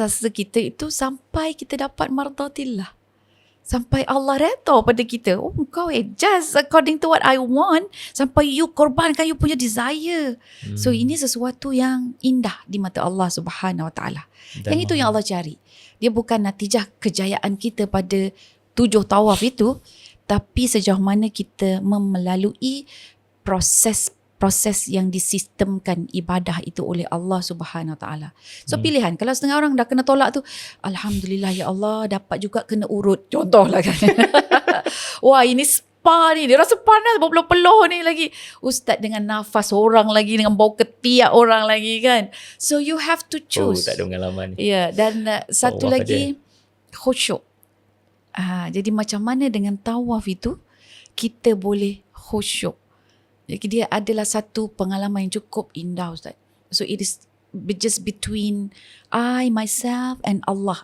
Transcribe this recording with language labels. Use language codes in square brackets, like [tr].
[ms] rasa kita itu sampai kita dapat mardatillah. Sampai Allah redha pada kita. [en] Oh, [ms] kau [en] adjust according to what I want. [ms] Sampai you korbankan you punya desire. So ini sesuatu yang indah di mata Allah Subhanahu Wa Taala. Yang itu yang Allah cari. Dia bukan natijah kejayaan kita pada 7 tawaf itu, tapi sejauh mana kita melalui proses yang disistemkan ibadah itu oleh Allah Subhanahu Wa Taala. So pilihan. Kalau setengah orang dah kena tolak tu, alhamdulillah ya Allah, dapat juga kena urut. Contohlah kan. Wah, ini spa ni, dia rasa panas berpeluh-peluh ni lagi. Ustaz dengan nafas orang lagi, dengan bau ketiak orang lagi kan. [en] So you have to choose. [ms] Tak ada pengalaman ni. Ya, dan satu Tawaf lagi khusyuk. Jadi macam mana dengan tawaf itu kita boleh khusyuk. Jadi dia adalah satu pengalaman yang cukup indah Ustaz. [en] So it is just between I, myself and Allah.